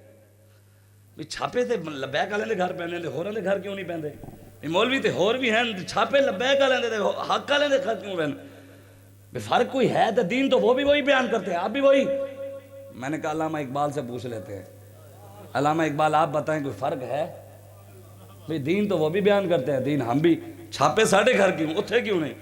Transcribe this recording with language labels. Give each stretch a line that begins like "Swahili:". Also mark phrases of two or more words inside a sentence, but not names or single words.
Punjabi: چھاپے تے لبیک والے دے گھر پہنے دے، ہوراں دے گھر کیوں نہیں پہندے؟ مولوی تے ہور بھی ہیں، چھاپے لبیک والے دے حق والے دے گھر کیوں پہنے؟
Urdu: فرق کوئی ہے تو دین تو وہ بھی وہی بیان کرتے ہیں، آپ بھی وہی۔ میں نے کہا علامہ اقبال سے پوچھ لیتے ہیں، علامہ اقبال آپ بتائیں کوئی فرق ہے؟ بھئی دین تو وہ بھی بیان کرتے ہیں، دین ہم بھی،
Punjabi: چھاپے ساڑھے گھر کیوں، اتھے کیوں نہیں؟